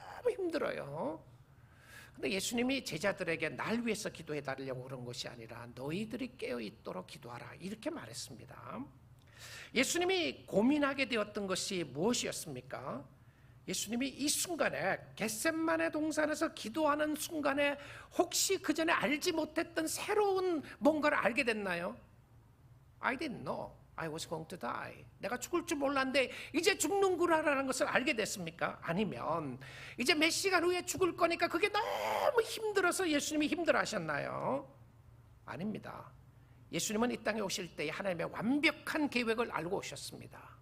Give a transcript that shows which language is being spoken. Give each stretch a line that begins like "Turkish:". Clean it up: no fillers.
Korean: 너무 힘들어요. 근데 예수님이 제자들에게 날 위해서 기도해 달라고 그런 것이 아니라 너희들이 깨어있도록 기도하라 이렇게 말했습니다. 예수님이 고민하게 되었던 것이 무엇이었습니까? 예수님이 이 순간에 겟셋마네 동산에서 기도하는 순간에 혹시 그 전에 알지 못했던 새로운 뭔가를 알게 됐나요?
English: I didn't know I was going to die.
Korean: 내가 죽을 줄 몰랐는데 이제 죽는구나라는 것을 알게 됐습니까? 아니면 이제 몇 시간 후에 죽을 거니까 그게 너무 힘들어서 예수님이 힘들어하셨나요? 아닙니다. 예수님은 이 땅에 오실 때 하나님의 완벽한 계획을 알고 오셨습니다.